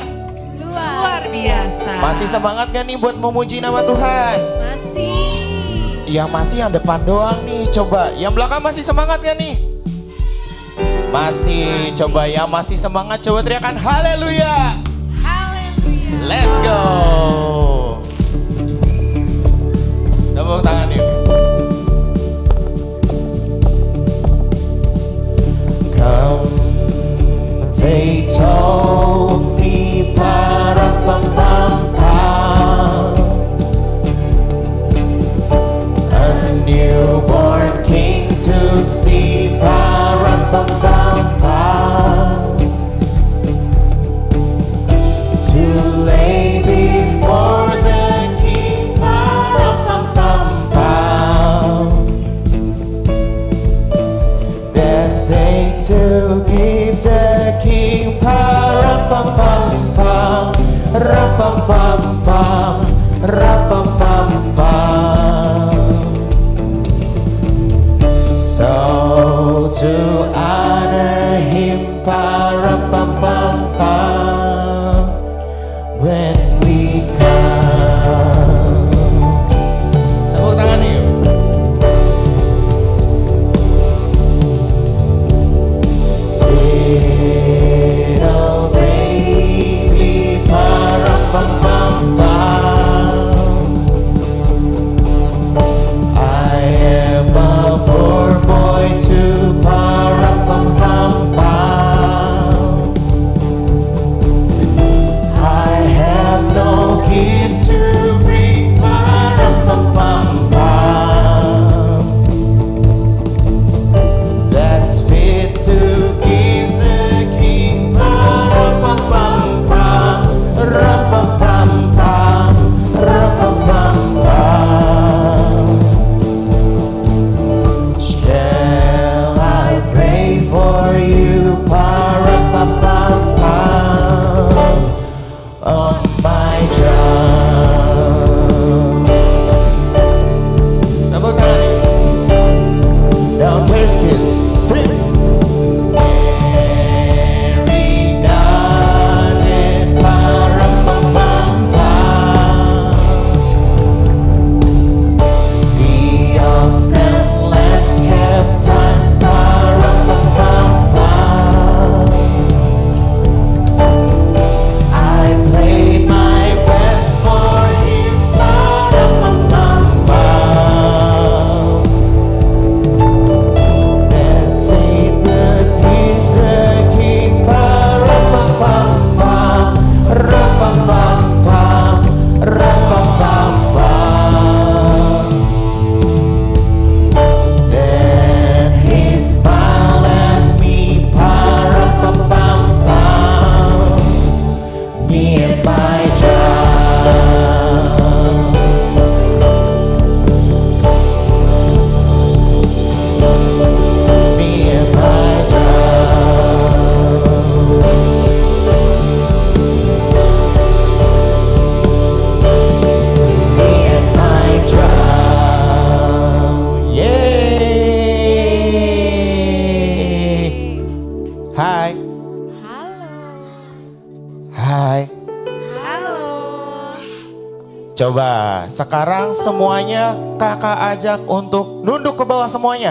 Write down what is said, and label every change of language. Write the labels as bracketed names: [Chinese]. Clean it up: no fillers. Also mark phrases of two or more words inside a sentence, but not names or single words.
[Indonesian] Luar biasa. Masih semangat gak nih buat memuji nama Tuhan? Masih. Yang masih yang depan doang nih, coba. Yang belakang masih semangat gak nih? Masih. Coba yang masih semangat, coba teriakan haleluya. Haleluya. [English] Let's go. [Indonesian] Tepuk tangan yuk. [English] Come, they told me para pam pam pam, a newborn king to see para pam pam pam, to lay before the king para pam pam pam, dancing to give the king para pam pam pam, ra pam pam pam, ra pam pam pam. So to honor him para pam pam pam, when we come. [Indonesian] Tepuk tangan yuk. [English] Little baby, para pam pam pam. I am a poor boy too, para pam pam pam. I have no gift to bring, para pam pam pam. That's fit to give the king, para pam pam pam, ra pam pam pam, ra pam pam pam. Shall I pray for you, para pam pam pam, on my drum? [Indonesian] Tepuk tangan. [English] Now please kids, sing. Mary nodded, para pam pam pam. The all-set lamp kept time, para pam pam pam. I played my best for him, para pam pam pam. Dancing the king, para pam pam pam, ra pam pam pam, ra pam pam pam. Then he smiled at me, para pam pam pam, me and my drum. Me and my drum. Me and my drum. [Indonesian] Yeay. Hai. Halo. Hai. Halo. Coba sekarang semuanya kakak ajak untuk nunduk ke bawah semuanya.